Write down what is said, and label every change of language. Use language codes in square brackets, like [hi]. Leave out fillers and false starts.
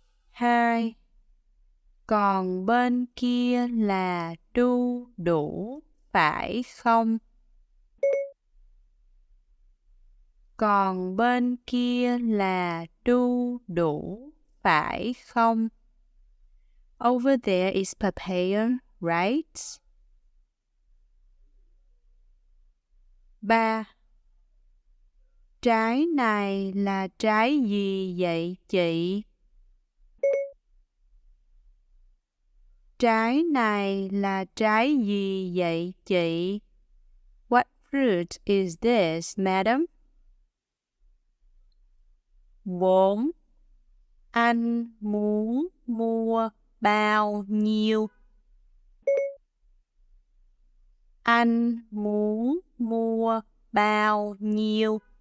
[vi] 2. Còn bên kia là đu đủ, phải không? Còn bên kia là đu đủ, phải không? [en] Over there is papaya, right? 3. [vi] Trái này là trái gì vậy chị? Trái này là trái gì vậy chị? [en] What fruit is this, madam? [vi] 4. Anh muốn mua bao nhiêu? Anh muốn mua bao nhiêu?